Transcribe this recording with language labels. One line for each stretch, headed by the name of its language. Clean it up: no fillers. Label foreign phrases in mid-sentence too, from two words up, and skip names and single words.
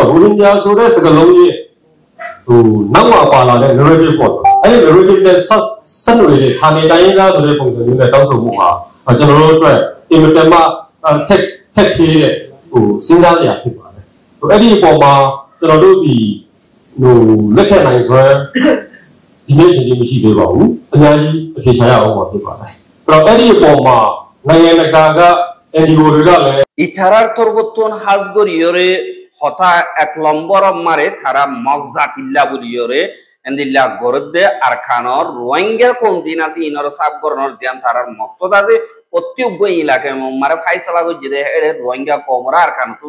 Burmese: ရိုဟင်ဂျာဆိုတဲ့စကားလုံးရဲ့နောက်မှာပါလာတဲ့ narrative ပေါ့။အဲဒီ narrative နဲ့ဆက်နွယ်တဲ့ခါနေတိုင်းသားဆိုတဲ့ပုံစံမျိုးနဲ့တောင်းဆိုမှုဟာကျွန်တော်တို့အတွက်အင်မတန်မှခက်ခဲတဲ့စဉ်းစားရဖြစ်ပါတယ်။အဲ့ဒီအပေါ်မှာကျွန်တော်တို့ဒီလက်ခံနိုင်စွမ်းဒီနေ့ချိန်ကြီးမရှိသေးပါဘူး။အများကြီးအဖြေရှာရအောင်ပါဖြစ်ပါတယ်။အဲ့ဒီအပေါ်မှာနိုင်ငံတကာက NGO တွေကလည်း
Rohingya: ইথারার তরবতন হাজগরিয়রে হতা এক লম্বর মারে তারা মগজাতিল্লা বলিয়রে এন্দিল্লা গরদে আরখানর রোহিঙ্গা কোনদিন আছে ইনর সাব করনর জান তারার মকসদ আছে প্রত্যেক ইলাকায় মারে ফাইসলা কইছে দে এরে রোহিঙ্গা কোমরা আরখান তুম